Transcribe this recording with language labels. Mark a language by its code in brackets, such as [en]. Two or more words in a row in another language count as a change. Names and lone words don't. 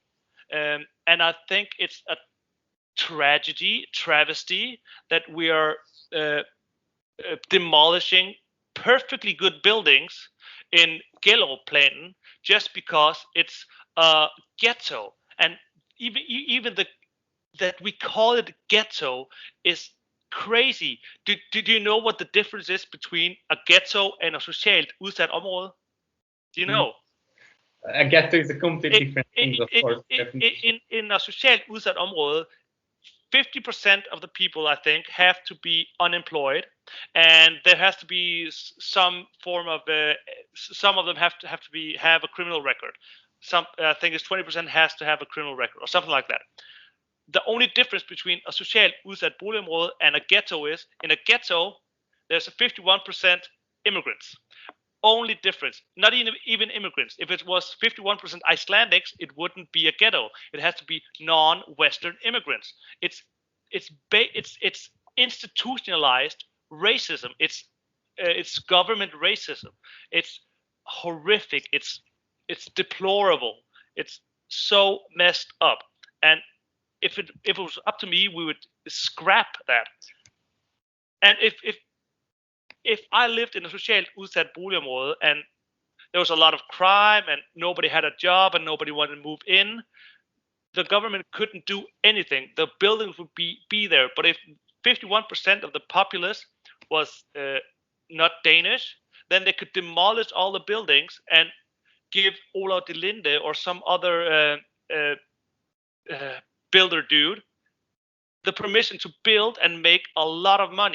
[en] And I think it's a travesty that we are demolishing perfectly good buildings in Gellerupplanen just because it's a ghetto. And even that we call it ghetto is crazy. Do you know what the difference is between a ghetto and a [da] socialt udsat område? [en] Do you know? A ghetto is a completely different thing, of course. In a [da] socialt udsat område, [en] 50% of the people, I think, have to be unemployed, and there has to be some form of some of them have to have a criminal record. I think it's 20% has to have a criminal record or something like that. The only difference between a [da] socialt udsat boligområde [en] and a ghetto is, in a ghetto, there's a 51% immigrants. Only difference, not even immigrants. If it was 51% Icelandics, it wouldn't be a ghetto. It has to be non-Western immigrants. It's institutionalized racism. It's it's government racism. It's horrific. It's deplorable. It's so messed up. And if it was up to me, we would scrap that. And if I lived in a [da] socialt udsat boligområde [en] and there was a lot of crime and nobody had a job and nobody wanted to move in, the government couldn't do anything. The buildings would be there. But if 51% of the populace was not Danish, then they could demolish all the buildings and give Ola de Linde or some other builder dude the permission to build and make a lot of money.